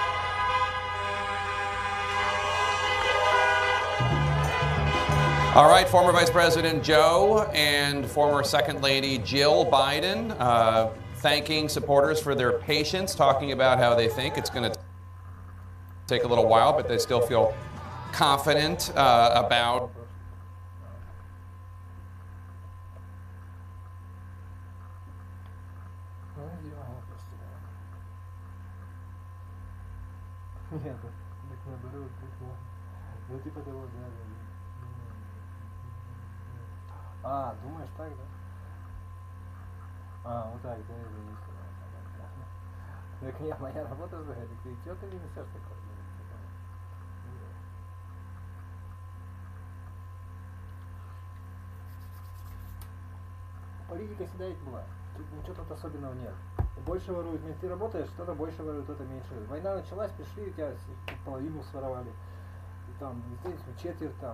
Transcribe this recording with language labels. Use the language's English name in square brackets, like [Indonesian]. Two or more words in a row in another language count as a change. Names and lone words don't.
[English] All right, former Vice President Joe and former Second Lady Jill Biden thanking supporters for their patience, talking about how they think it's going to take a little while, but they still feel confident about [Russian] Нет, так наоборот, ну типа того, да. А, думаешь так, да? А, вот так, да, это есть. Так нет, моя работа [Ukrainian] взагалі, ти чого ти несеш таке? [Russian] Политика всегда ведь была. Тут ничего тут особенного нет. Больше воруют, ты работаешь, кто-то больше ворует, кто-то меньше. Война началась, пришли, у тебя половину своровали. И там, здесь четверть там.